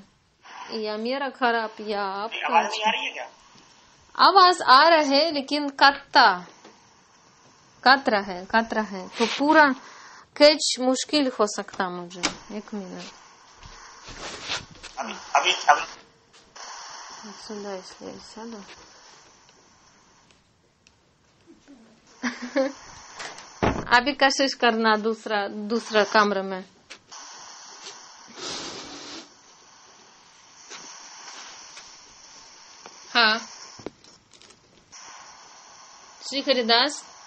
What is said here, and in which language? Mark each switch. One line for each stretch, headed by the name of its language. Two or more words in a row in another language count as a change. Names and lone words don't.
Hindi: या मेरा खराब या आपका। आवाज नहीं आ रही है क्या? आवाज आ रहा है लेकिन कतरा है तो पूरा कैच मुश्किल हो सकता मुझे। एक मिनट अभी
Russian: сюда, если я сяду.
Hindi: अभी कोशिश करना दूसरा कमरे में। हाँ, श्री हरिदास।